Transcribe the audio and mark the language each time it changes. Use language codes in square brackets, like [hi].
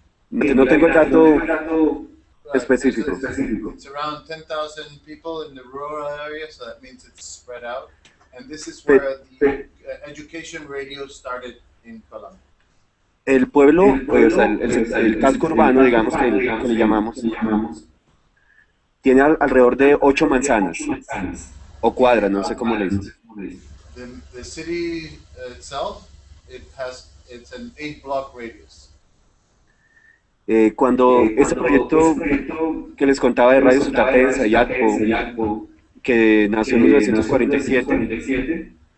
[es] No tengo el dato específico. [en] It's around 10,000 people in the rural area, so that means it's spread out. And this is where the education radio started in Colombia. [es] El pueblo, o sea, el casco urbano, digamos que le llamamos, tiene alrededor de 8 manzanas, o cuadras, no sé cómo le dicen. [en] The city itself, it's an 8-block radius. [es] Cuando ese proyecto que les contaba de Radio Sutatenza y ATPO, que nació en 1947,